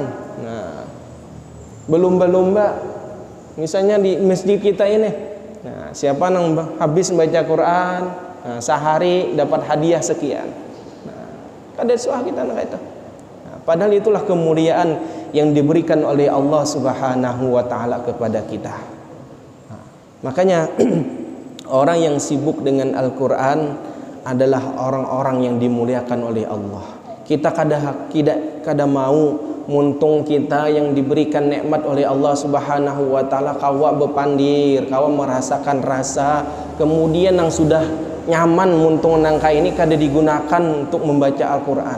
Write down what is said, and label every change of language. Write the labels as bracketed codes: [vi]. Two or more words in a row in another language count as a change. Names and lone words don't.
[id] Berlomba-lomba misalnya di masjid kita ini. [bjn] Siapa nang habis membaca Quran sehari dapat hadiah sekian. Kada suah kita nang itu. Padahal itulah kemuliaan yang diberikan oleh Allah [ar] سبحانه وتعالى [bjn] kepada kita. [id] Makanya orang yang sibuk dengan Al-Quran adalah orang-orang yang dimuliakan oleh Allah. [bjn] Kita kada mau muntung kita yang diberikan nikmat oleh Allah [ar] سبحانه وتعالى [bjn] kawa bepandir, kawa merasakan rasa, kemudian yang sudah nyaman muntung nangka ini kada digunakan untuk membaca Al-Quran.